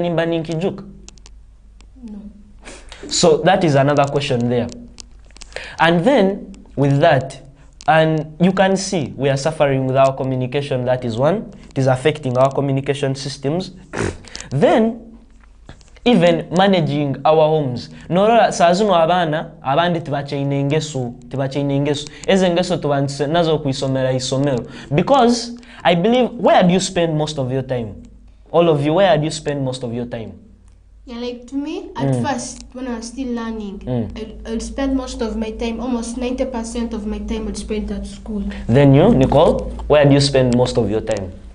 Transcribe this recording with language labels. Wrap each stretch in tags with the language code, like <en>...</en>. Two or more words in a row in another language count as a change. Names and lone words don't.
<en>So that is another question there. And then, with that, and you can see we are suffering with our communication. That is one. It is affecting our communication systems. Then, even managing our homes.</en> <nyn>Nora sazuno abandi tibachaine engesu eze engesu nazo kuisomera isomero,</nyn> <en>because I believe, where do you spend most of your time? All of you, where do you spend most of your time? Yeah, like to me, at first, when I was still learning, I'd spend most of my time, almost 90% of my time I'd spend at school. Then you, Nicole, where do you spend most of your time?</en>